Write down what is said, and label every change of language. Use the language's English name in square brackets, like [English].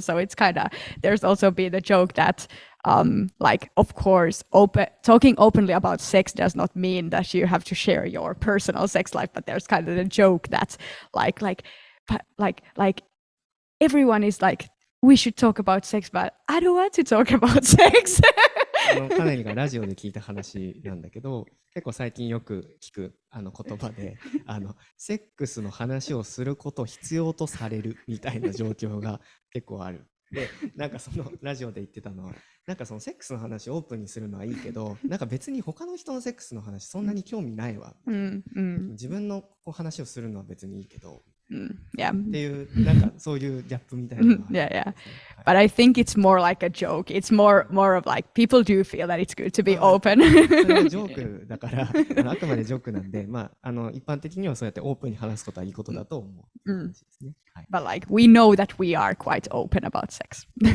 [English] So it's kind of, there's also been a joke that like, of course, talking openly about sex does not mean that you have to share your personal sex life, but there's kind of a joke that like everyone is like, we should talk about sex, but I don't want to talk about sex. [Japanese] カネリがラジオで聞いた話なんだけど、結構最近よく聞く言葉でセックスの話をすることを必要とされるみたいな状況が結構ある。で、なんかそのラジオで言ってたのは、なんかそのセックスの話をオープンにするのはいいけど、なんか別に他の人のセックスの話そんなに興味ないわ。自分の話をするのは別にいいけど。 [English] Yeah. [Japanese] っていうなんかそういうギャップみたいなのがある。 [English] Yeah. But I think it's more like a joke. It's more of like people do feel that it's good to be open. [Japanese] それはジョークだからあくまでジョークなんで、まあ一般的にはそうやってオープンに話すことはいいことだと思う話ですね。 [English] But like we know that we are quite open about sex.